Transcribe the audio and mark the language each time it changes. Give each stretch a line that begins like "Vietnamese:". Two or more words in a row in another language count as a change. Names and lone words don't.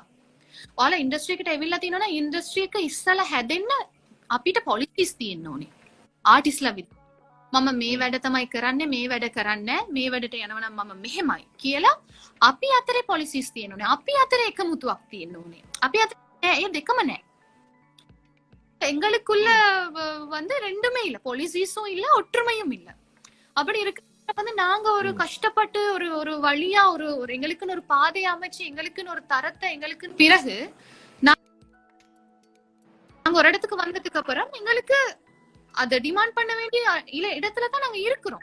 Sinhala: ඔයාලා ඉන්ඩස්ට්‍රි එකට ඇවිල්ලා තිනවා නම් ඉන්ඩස්ට්‍රි එක ඉස්සලා හැදෙන්න අපිට පොලිසිස් තියෙන්න ඕනේ. ආටිස්ලා විදිහට. මම මේ වැඩ තමයි කරන්නේ මේ වැඩ කරන්නේ මේ වැඩට යනවා නම් මම මෙහෙමයි කියලා අපි අතරේ පොලිසිස් තියෙන්න ඕනේ. අපි අතරේ එකමුතුවක් තියෙන්න ඕනේ. අපි අතරේ ඒ දෙකම නැහැ.
Tamil: எங்களுக்குள்ள வந்து ரெண்டுமே இல்ல போலீஸும் இல்ல ஒற்றுமையும் இல்ல அப்படி இருக்கு வந்து நாங்க ஒரு கஷ்டப்பட்டு ஒரு வழியா ஒரு எங்களுக்குன்னு ஒரு பாதையை அமைச்சு எங்களுக்குன்னு ஒரு தரத்தை எங்களுக்கு பிறகு நாங்க ஒரு இடத்துக்கு வந்ததுக்கு அப்புறம் எங்களுக்கு அதை டிமாண்ட் பண்ண வேண்டிய இடத்துல தான் நாங்க இருக்கிறோம்.